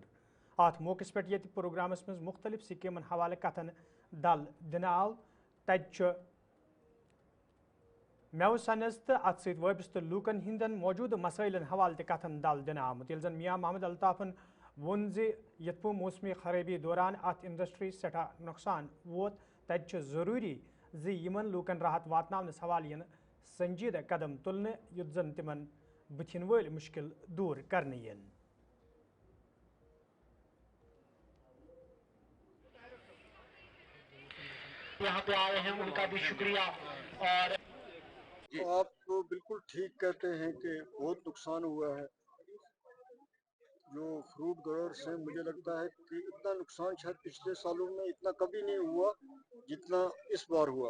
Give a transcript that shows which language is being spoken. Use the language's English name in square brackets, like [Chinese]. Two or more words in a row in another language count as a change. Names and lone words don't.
[Kashmiri] ات موقعس پہ یہ پروگرامس مز مختلف سکیمن حوالہ کتن دل دن آو, تتہ میو سنز تو ات ست وابستہ لوکن ہندن موجودہ مسائلن حوالہ تہ کتن دل دن آمت, یل زن میاں محمد الطافن وون زِ یتھ پٲٹھۍ موسمی خرابی دوران ات انڈسٹری سٹھا نقصان ووت, تتہ ضروری زِ یمن لوکن راحت واتناونس حوالہ ین سنجیدہ قدم تلنہ, یُتھ زن تمن بتھن ول مشکل دور کرنہ ین. [Urdu] یہاں پہ آئے ہیں ان کا بھی شکریہ, اور آپ تو بالکل ٹھیک کہتے ہیں کہ بہت نقصان ہوا ہے جو [English] fruit growers [Urdu] ہیں. مجھے لگتا ہے کہ اتنا نقصان شاید پچھلے سالوں میں اتنا کبھی نہیں ہوا جتنا اس بار ہوا.